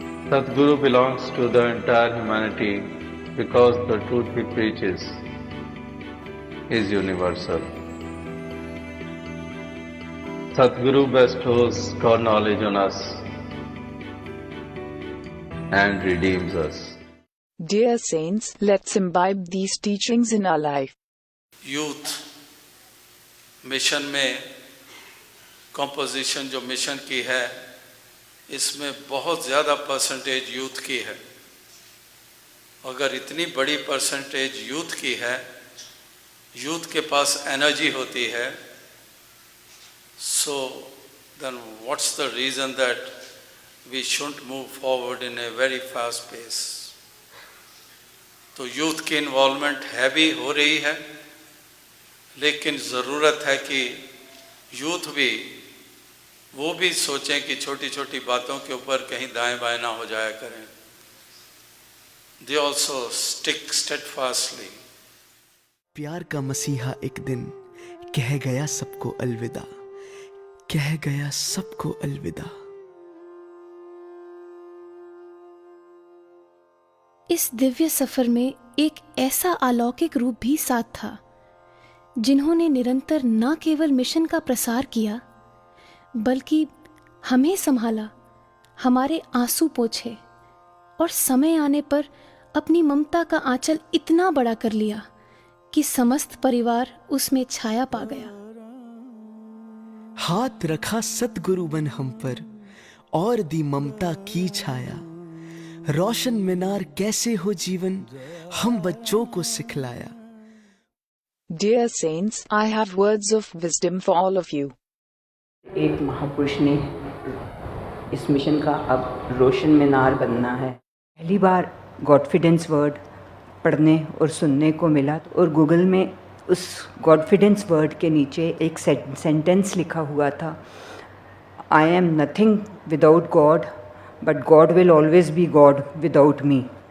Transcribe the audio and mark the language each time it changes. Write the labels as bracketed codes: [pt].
[en] Sadhguru belongs to the entire humanity because the truth he preaches is universal. Sadhguru bestows God knowledge on us and redeems us. Dear saints, let's imbibe these teachings in our life. [hi] Youth mission में composition जो mission की है, इसमें बहुत ज़्यादा percentage youth की है। अगर इतनी बड़ी परसेंटेज यूथ की है, यूथ के पास एनर्जी होती है, [en] so then what's the reason that we shouldn't move forward in a very fast pace? [hi] तो यूथ की इन्वॉल्वमेंट है भी हो रही है, लेकिन ज़रूरत है कि यूथ भी वो भी सोचें कि छोटी छोटी बातों के ऊपर कहीं दाएं बाएं ना हो जाया करें। [en] They also stick steadfastly. [hi] प्यार का मसीहा एक दिन कह गया सबको अलविदा, कह गया सबको अलविदा। इस दिव्य सफर में एक ऐसा अलौकिक रूप भी साथ था, जिन्होंने निरंतर न केवल मिशन का प्रसार किया, बल्कि हमें संभाला, हमारे आंसू पोंछे और समय आने पर अपनी ममता का आंचल इतना बड़ा कर लिया कि समस्त परिवार उसमें छाया पा गया। हाथ रखा सतगुरु बन हम पर और दी ममता की छाया, रोशन मीनार कैसे हो जीवन हम बच्चों को सिखलाया। [en] Dear saints, I have words of wisdom for all of you. [hi] एक महापुरुष ने इस मिशन का अब रोशन मीनार बनना है। पहली बार गॉडफिडेंस वर्ड पढ़ने और सुनने को मिला और गूगल में उस गॉडफिडेंस वर्ड के नीचे एक सेंटेंस लिखा हुआ था, [en] I am nothing without God but God will always be God without me.